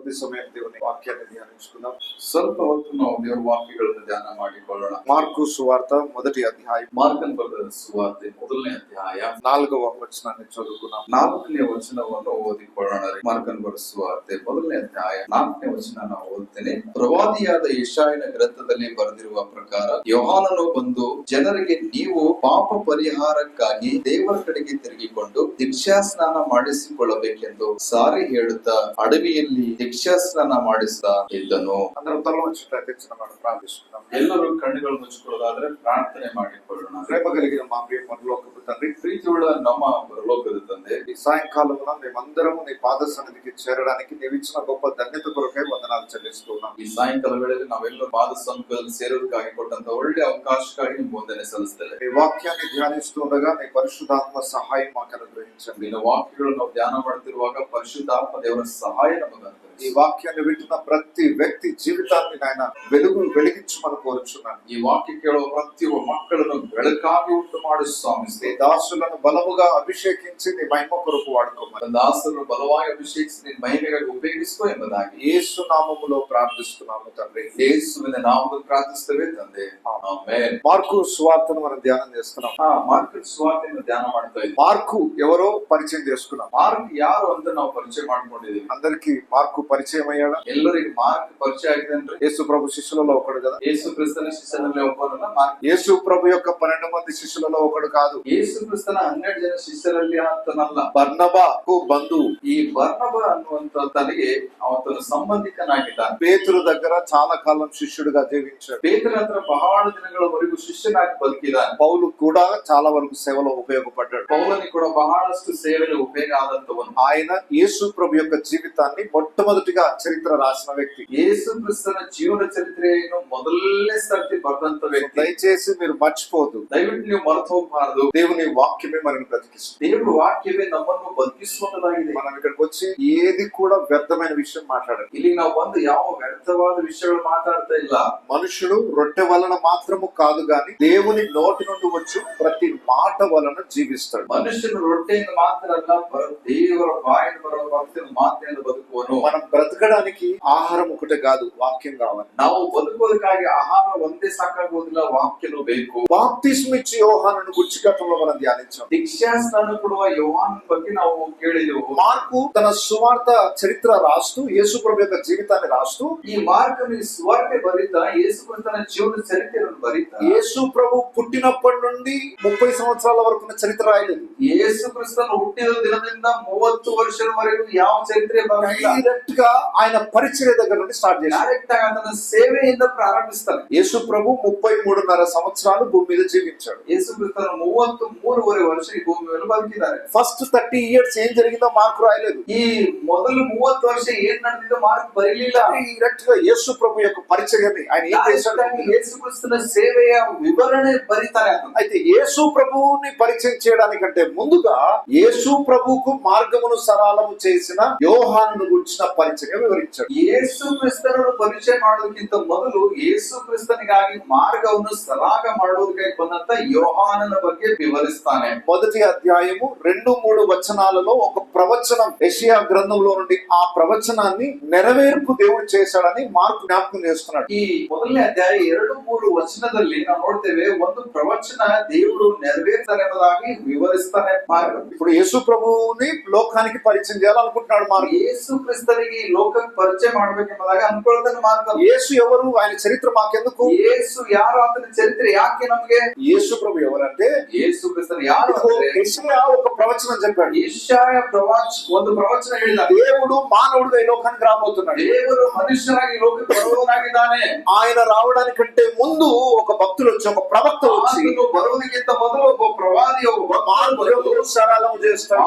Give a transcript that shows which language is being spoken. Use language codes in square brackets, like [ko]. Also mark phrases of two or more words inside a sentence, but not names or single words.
[te] కొద్ది సమయం దేవుని వాక్యాన్ని ధ్యానించుకుందాం. [kn] ಸ್ವಲ್ಪ ಹೊತ್ತು ನಾವು ದೇವರ ವಾಕ್ಯಗಳನ್ನು ಧ್ಯಾನ ಮಾಡಿಕೊಳ್ಳೋಣ. [te] మార్కు సువార్త మొదటి అధ్యాయం, [kn] ಮಾರ್ಕನ ಬರೆದ ಸುವಾರ್ತೆ ಮೊದಲನೇ ಅಧ್ಯಾಯ [te] 4వ వచనాన్ని చదువుకున్నాం. [kn] 4ನೇ ವಚನವನ್ನು ಓದಿಕೊಳ್ಳೋಣ. ಮಾರ್ಕನ ಬರೆದ ಸುವಾರ್ತೆ ಮೊದಲನೇ ಅಧ್ಯಾಯ 4ನೇ ವಚನ ನಾವು ಓದ್ತೇನೆ. ಪ್ರವಾದಿಯಾದ ಯೆಶಾಯನ ಗ್ರಂಥದಲ್ಲಿ ಬರೆದಿರುವ ಪ್ರಕಾರ ಯೋಹಾನನು ಬಂದು ಜನರಿಗೆ ನೀವು ಪಾಪ ಪರಿಹಾರಕ್ಕಾಗಿ ದೇವರ ಕಡೆಗೆ ತಿರುಗಿಕೊಂಡು ದೀಕ್ಷಾಸ್ನಾನ ಮಾಡಿಸಿಕೊಳ್ಳಬೇಕೆಂದು ಸಾರಿ ಹೇಳುತ್ತಾ ಅಡವಿಯಲ್ಲಿ ದೀಕ್ಷಾಸ್ನಾನ ಮಾಡಿಸ್ತಾ ಇದ್ದನು. [te] అందరం తల వంచి ప్రార్థించుదాం, ప్రార్థిస్తున్నాం. [kn] ಎಲ್ಲರೂ ಕಣ್ಣುಗಳು ಮುಚ್ಚಿಕೊಳ್ಳೋದಾದ್ರೆ ಪ್ರಾರ್ಥನೆ ಮಾಡಿಕೊಳ್ಳೋಣ. [te] ప్రేమ కలిగిన మా ప్రియ పరలోకపు తండ్రి, [kn] ಪ್ರೀತಿಯುಳ್ಳ ನಮ್ಮ ಪರಲೋಕದ ತಂದೆ, [te] ఈ సాయంకాలమున మేమందరము నీ పాద సన్నిధికి చేరడానికి నీవు ఇచ్చిన గొప్ప ధన్యత కొరకై వందనాలు చెల్లిస్తున్నాం. [kn] ಈ ಸಾಯಂಕಾಲ ವೇಳೆಯಲ್ಲಿ ನಾವೆಲ್ಲರೂ ಪಾದ ಸಮ್ಮುಖದಲ್ಲಿ ಸೇರೋದಕ್ಕಾಗಿ ಕೊಟ್ಟಂತ ಒಳ್ಳೆ ಅವಕಾಶಕ್ಕಾಗಿ ನಿಮ್ಗೆ ವಂದನೆ ಸಲ್ಲಿಸ್ತೇವೆ. [te] నీ వాక్యాన్ని ధ్యానిస్తుండగా నీ పరిశుద్ధాత్మ సహాయం మాకు అనుగ్రహించండి. [kn] ನಿನ್ನ ವಾಕ್ಯಗಳು ನಾವು ಧ್ಯಾನ ಮಾಡುತ್ತಿರುವಾಗ ಪರಿಶುದ್ಧಾತ್ಮ ದೇವರ ಸಹಾಯ ನಮಗೆ ಅನುಗ್ರಹಿಸಿ. [te] ఈ వాక్యాన్ని వింటున్న ప్రతి వ్యక్తి జీవితాన్ని నాయన వెలిగించమని కోరుచున్నాను. [kn] ಈ ವಾಕ್ಯ ಕೇಳುವ ಪ್ರತಿಯೊಬ್ಬ ಮಕ್ಕಳನ್ನು ಬೆಳಕಾಗಿ ಉಂಟು ಮಾಡಿ ಸ್ವಾಮಿ. [te] నీ దాసులను బలముగా అభిషేకించి నీ మహిమ కొరకు వాడుకోమని, [kn] ದಾಸರನ್ನು ಬಲವಾಗಿ ಅಭಿಷೇಕಿಸಿ ನಿನ್ನ ಮಹಿಮೆಗಾಗಿ ಉಪಯೋಗಿಸುವ ಎಂಬುದಾಗಿ [te] యేసు నామములో ప్రార్థిస్తున్నాము తండ్రి. [kn] ಯೇಸುವಿನ ನಾಮದಲ್ಲಿ ಪ್ರಾರ್ಥಿಸುತ್ತೇವೆ ತಂದೆ, ಆಮೆನ್. [te] మార్కు సువార్తను మనం ధ్యానం చేస్తున్నాం. [kn] ಮಾರ್ಕನ ಸುವಾರ್ತೆಯನ್ನು ಧ್ಯಾನ ಮಾಡ್ತಾ ಇದ್ದೀವಿ. [te] మార్కు ఎవరో పరిచయం చేసుకున్నాం. [kn] ಮಾರ್ಕ್ ಯಾರು ಅಂತ ನಾವು ಪರಿಚಯ ಮಾಡ್ಕೊಂಡಿದ್ದೀವಿ. [te] అందరికి మార్కు పరిచయం అయ్యాడా? [kn] ಎಲ್ಲರಿಗೂ ಮಾರ್ಕ್ ಪರಿಚಯ ಆಗಿದೆ ಅಂದ್ರೆ [te] యేసు ప్రభు శిష్యులలో ఒకడు కదా. [kn] ಯೇಸು ಕ್ರಿಸ್ತನ ಶಿಷ್ಯನಲ್ಲಿ ಒಬ್ಬನಲ್ಲ ಮಾರ್ಕ್. [te] యేసు ప్రభు యొక్క 12 మంది శిష్యులలో ఒకడు కాదు. [kn] ಯೇಸು ಕ್ರಿಸ್ತನ 12 ಜನ ಶಿಷ್ಯರಲ್ಲಿ ಆತನಲ್ಲ. [te] బర్నబాకు బంధువు. [kn] ಈ ಬರ್ನಬ ಅನ್ನುವಂತ ತನಗೆ ಆತನ ಸಂಬಂಧಿಕನಾಗಿದ್ದಾನೆ. [te] పేతురు దగ్గర చాలా కాలం శిష్యుడిగా జీవించాడు. [kn] ಪೇತ್ರನ ಹತ್ರ ಬಹಳ ದಿನಗಳವರೆಗೂ ಶಿಷ್ಯನಾಗಿ ಬದುಕಿದ್ದಾನೆ. [te] పౌలు కూడా చాలా వరకు సేవలో ఉపయోగపడ్డాడు. [kn] ಪೌಲನಿಗೆ ಕೂಡ ಬಹಳಷ್ಟು ಸೇವೆಗೆ ಉಪಯೋಗ ಆದಂತವನು. [te] ఆయన యేసు ప్రభు యొక్క జీవితాన్ని మొట్టమొదటిగా చరిత్ర రాసిన వ్యక్తి. [kn] ಯೇಸು ಕ್ರಿಸ್ತನ ಜೀವನ ಚರಿತ್ರೆಯನ್ನು ಮೊದಲನೇ ಸರ್ತಿ ಬರೆದಂತ ವ್ಯಕ್ತಿ. [te] దయచేసి మీరు మర్చిపోదు, [kn] ದಯವಿಟ್ಟು ನೀವು ಮರೆತು ಹೋಗಬಾರದು. [te] దేవుని వాక్యమే మనల్ని బ్రతికిస్తుంది. [kn] ದೇವರ ವಾಕ್ಯವೇ ನಮ್ಮನ್ನು ಬದುಕಿಸುವಂತದಾಗಿದೆ. [te] మనం ఇక్కడికి వచ్చి ఏది కూడా వ్యర్థమైన విషయం మాట్లాడాలి. [kn] ಇಲ್ಲಿ ನಾವು ಬಂದು ಯಾವ ವ್ಯರ್ಥವಾದ ವಿಷಯಗಳು ಮಾತಾಡ್ತಾ ಇಲ್ಲ. [te] మనుషుడు రొట్టె వలన మాత్రము కాదు గాని దేవుని నోటి నుండి వచ్చి ప్రతి మాట వలన జీవిస్తాడు. [kn] ಮನುಷ್ಯನು ರೊಟ್ಟೆಯಿಂದ ಮಾತ್ರ ಅಲ್ಲ, ದೇವರ ಬಾಯಿಂದ ಬರುವ ಭಕ್ತಿಯ ಮಾತಿನಿಂದ ಬದುಕುವನು. [te] మనం బ్రతకడానికి ఆహారం ఒకటే కాదు, వాక్యం కావాలి. [kn] ನಾವು ಬದುಕೋದಕ್ಕಾಗಿ ಆಹಾರ ಒಂದೇ ಸಾಕಾಗುವುದಿಲ್ಲ, ವಾಕ್ಯನೂ ಬೇಕು. [te] బాప్తిస్మ ఇచ్చి యోహానును గురించి గతంలో మనం ధ్యానించాం. [kn] ದೀಕ್ಷಾಸ್ನಾನ ಕೊಡುವ ಯೋಹಾನನ ಬಗ್ಗೆ ನಾವು ಕೇಳಿದೆವು. [te] మార్కు తన సువార్త చరిత్ర రాస్తూ యేసు ప్రభు యొక్క జీవితాన్ని రాస్తూ [kn] ಈ ಮಾರ್ಕನು ಈ ಸುವಾರ್ತೆ ಬರೀತಾ ಯೇಸು ಕ್ರಿಸ್ತನ ಜೀವನ ಚರಿತ್ರೆಯನ್ನು ಬರೀತಾ [te] యేసు ప్రభు పుట్టినప్పటి నుండి 30 సంవత్సరాల వరకు చరిత్ర రాయలేదు. [kn] ಯೇಸು ಕ್ರಿಸ್ತನು ಹುಟ್ಟಿದ ದಿನದಿಂದ 30 ವರ್ಷದವರೆಗೂ ಯಾವ ಚರಿತ್ರೆ ಬರಲಿಲ್ಲ. [te] డైరెక్ట్ గా ఆయన పరిచర్య దగ్గర నుండి స్టార్ట్ చేశారు. [kn] ಡೈರೆಕ್ಟ್ ಆಗಿ ಆತನ ಸೇವೆಯಿಂದ ಪ್ರಾರಂಭಿಸ್ತಾನೆ. [te] యేసు ప్రభు 33.5 సంవత్సరాలు భూమి మీద జీవించాడు. [kn] ಯೇಸು ಕ್ರಿಸ್ತನು 33.5 ವರ್ಷ ಈ ಭೂಮಿ ಮೇಲೆ ಬದುಕಿದ್ದಾರೆ. [en] first 30 years [te] ఏం జరిగిందో మార్కు రాయలేదు. [kn] ಈ ಮೊದಲು 30 ವರ್ಷ ಏನ್ ನಡೆದಿದ್ದು ಮಾರ್ಕ್ ಬರೀಲಿಲ್ಲ. [te] డైరెక్ట్ గా యేసు ప్రభు యొక్క పరిచర్యని ఆయన ఏం చేశాడు? [kn] ಯೇಸು ಕ್ರಿಸ್ತನ ಸೇವೆಯ ವಿವರಣೆ ಬರೀತಾರೆ. [te] అయితే యేసు ప్రభువుని పరిచయం చేయడానికంటే ముందుగా యేసు ప్రభువుకు మార్గమును సరళము చేసిన యోహానును గురించిన పరిచయం వివరించాడు. [kn] ಯೇಸು ಕ್ರಿಸ್ತನನ್ನು ಪರಿಚಯ ಮಾಡೋದಕ್ಕಿಂತ ಮೊದಲು ಯೇಸು ಕ್ರಿಸ್ತನಿಗಾಗಿ ಮಾರ್ಗವನ್ನು ಸರಾಗ ಮಾಡೋದಕ್ಕಾಗಿ ಬಂದಂತ ಯೋಹಾನನ ಬಗ್ಗೆ ವಿವರಿಸ್ತಾನೆ. [te] మొదటి అధ్యాయము 2-3 వచనాలలో ఒక ప్రవచనం యెషయా గ్రంథంలో నుండి ఆ ప్రవచనాన్ని నెరవేర్పు దేవుడు చేశాడని మార్కు జ్ఞాపకం చేస్తున్నాడు. [kn] ಈ ಮೊದಲನೇ ಅಧ್ಯಾಯ 2-3 ವಚನದಲ್ಲಿ ನಾವು ನೋಡ್ತೇವೆ, ಒಂದು ಪ್ರವಚನ ದೇವರು ನೆರವೇರ್ತಾರೆ ಎಂಬುದಾಗಿ ವಿವರಿಸ್ತಾನೆ ಮಾರ್ಕ. [te] ఇప్పుడు యేసు ప్రభువుని లోకానికి పరిచయం చేయాలనుకుంటున్నాడు మార్కు. [kn] ಯೇಸು ಕ್ರಿಸ್ತನಿಗೆ ಈ ಲೋಕಕ್ಕೆ ಪರಿಚಯ ಮಾಡ್ಬೇಕೆಂಬುದಾಗಿ ಅನ್ಕೊಳ್ತಾನೆ ಮಾರ್ಕ. [te] యేసు ఎవరు, ఆయన చరిత్ర మాకెందుకు? [kn] ಯೇಸು ಯಾರು, ಆತನ ಚರಿತ್ರೆ ಯಾಕೆ ನಮಗೆ? [te] యేసు ప్రభు ఎవరంటే [kn] ಯೇಸು ಕ್ರಿಸ್ತನು ಯಾರು ಅಂದ್ರೆ [te] యెషయా ఒక ప్రవచనం చెప్పాడు. [kn] ಯೆಶಾಯ ಒಂದು ಪ್ರವಚನ ಹೇಳಿದ. [te] దేవుడు మానవుడుగా ఈ లోకానికి రాబోతున్నాడు. [kn] ದೇವರು మనుష్యನಾಗಿ లోకಕ್ಕೆ ಬರುವವನಾಗಿದ್ದಾನೆ. [te] ఆయన రావడానికంటే ముందు ఒక భక్తులు వచ్చి, ఒక ప్రవక్త వచ్చి [kn] ಬರುವುದಕ್ಕಿಂತ ಮೊದಲು ಒಬ್ಬ ಪ್ರವಾದಿ, ಒಬ್ಬ [te] మార్గమును సరళము చేస్తాడు.